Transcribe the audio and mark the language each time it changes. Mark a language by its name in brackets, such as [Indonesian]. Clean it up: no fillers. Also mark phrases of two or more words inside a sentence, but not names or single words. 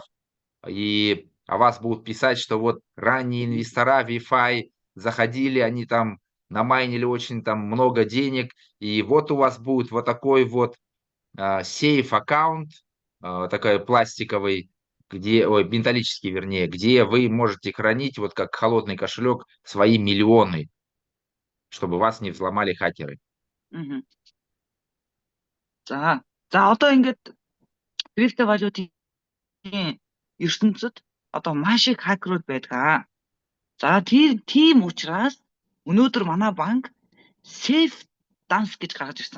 [Russian] И о вас будут писать, что вот ранние инвестора Wi-Fi заходили, они там намайнили очень там много денег, и вот у вас будет вот такой вот сейф-аккаунт, такой пластиковый, металлический, вернее, где вы можете хранить, вот как холодный кошелек, свои миллионы, чтобы вас не взломали хакеры. [Mongolian] За одоо ингээд криптовалютын ертөнцид одоо маш их хакерууд байдаг. За тийм учраас өнөөдөр манай банк Safe Dance гэж гаргаж ирсэн.